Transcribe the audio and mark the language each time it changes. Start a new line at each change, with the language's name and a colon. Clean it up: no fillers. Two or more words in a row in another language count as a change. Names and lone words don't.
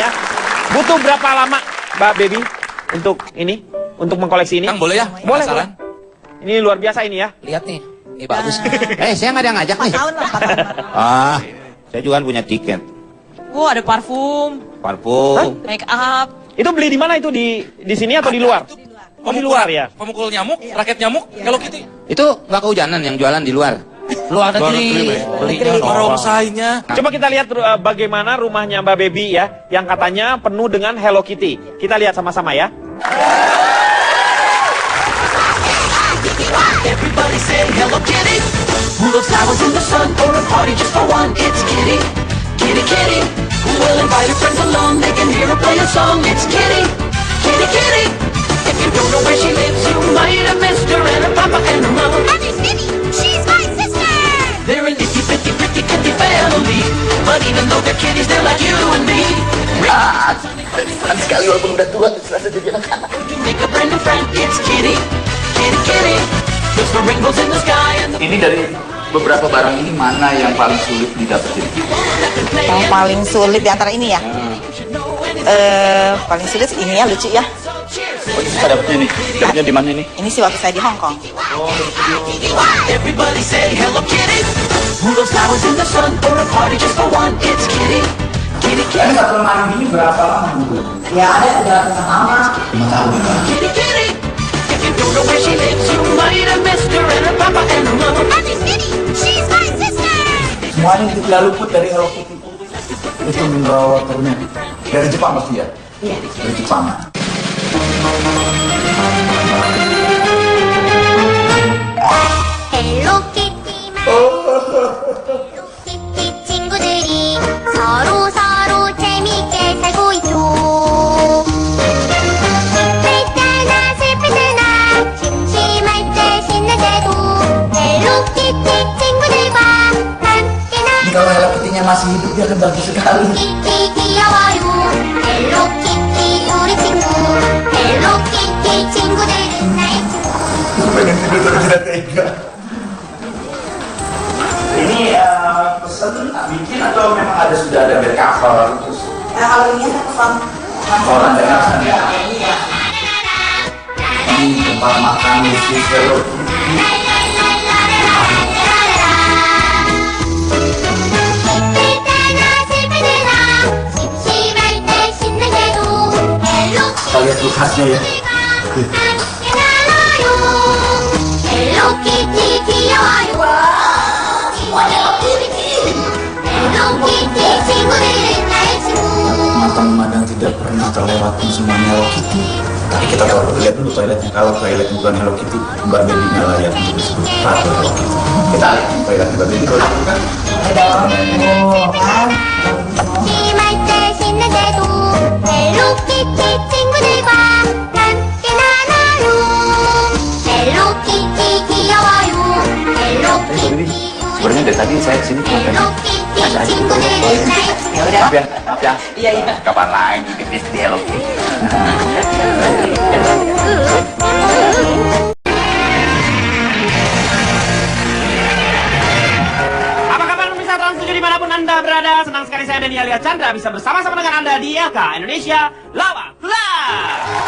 Indonesian: Butuh berapa lama, Mbak Baby, untuk mengkoleksi ini? Kang boleh ya? Boleh, Penasaran? boleh. Ini luar biasa ini ya. Lihat nih. Ini bagus. Saya nggak ada yang ngajak nih. 4 tahun lah, 4 tahun. Saya juga kan punya tiket. Ada parfum, Parfum. make up. Itu beli di mana itu? Di sini atau di luar? Oh, di luar ya. Pemukul nyamuk, raket nyamuk, Hello Kitty. Itu nggak kehujanan yang jualan di luar. Luar negeri. Belinya Barongsainya. Coba kita lihat bagaimana rumahnya Mbak Baby ya, yang katanya penuh dengan Hello Kitty. Kita lihat sama-sama ya.
English: Everybody say hello kitty. Who loves flowers in the sun or a party just for one? It's Kitty, Kitty, Kitty. Who will invite her friends along? They can hear her play a song. It's Kitty, Kitty, Kitty. If you don't know where she lives, you might have missed her and her papa and her mama. And there's Minnie, she's my sister. They're a litty bitty pretty kitty family, but even though they're kitties, they're like you and me.
Indonesian: Sekali walaupun udah tua, serasa jadi anak-anak.
English: To make a brand new friend, it's Kitty, Kitty, Kitty. Just the rainbows in the sky and the
Indonesian: Ini dari beberapa barang ini mana yang paling sulit didapetin? Yang paling sulit di antara ini ya? Paling sulit ini ya, lucu ya. Oh, kita dapetnya nih. Dapetnya di mana ini? Ini sih waktu saya di Hong Kong.
English: everybody say hello kitty. Who loves flowers in the sun or a party just for one? It's Kitty, Kitty, Kitty.
Indonesian: Satu lemari ini berapa lama dulu? Ya ada lama. 5 tahun ya.
English: Kitty, Kitty. If you don't know where she lives, you might have missed her and her papa and her mama. And there's Minnie, she's my sister.
Indonesian: Semuanya tidak luput dari Hello Kitty. Itu
English: mineral waternya.
Indonesian: Dari Jepang pasti ya? Iya. Dari Jepang.
Korean: 헬로 키티만 키티 친구들이 서로 재밌게 살고 있죠. 할 때나 슬플 때나 심심할 때 신날 때도 헬로 키티 친구들과 함께 나
Indonesian: Kalau Hello Kitty-nya masih hidup dia akan bagus sekali.
Korean: 키티 귀여워요. 헬로 키티 우리 친구. 헬로 키티 친구들은 나의 친구.
Indonesian: Pengen tidur tapi tidak tega. Ini pesan bikin atau memang sudah ada
English: bed cover
Indonesian: terus? Kalau ini saya pesan. Orang dengan sana. Ini tempat makan khusus Hello Kitty. Kita lihat kulkasnya ya.
Korean: 헬로 키티 귀여워요. 헬로 키티 친구들은 나의 친구.
Indonesian: Mata memandang tidak pernah terlewati semuanya Hello Kitty. Tapi kita baru lihat dulu toiletnya. Kalau toilet bukan Hello Kitty, Mbak Baby nggak layak untuk disebut ratu Hello Kitty. Kita lihat toilet Mbak Baby kalau bukan.
Korean: 심할 때 신날 때도 헬로 키티 친구들과 함께 나눠요. 헬로 키티 귀여워요. 헬로 키티
Indonesian: Sebenarnya dari tadi saya kesini cuma
Korean: 헬로 키티 친구들은 나의 친구.
Indonesian: Ya. Maaf ya. Iya, iya. Kapan lagi bisnis di Hello Kitty? Apa kabar pemirsa Trans 7 dimanapun Anda berada? Senang sekali saya Denny Alia Chandra bisa bersama-sama dengan Anda di LK Indonesia Lawak Club.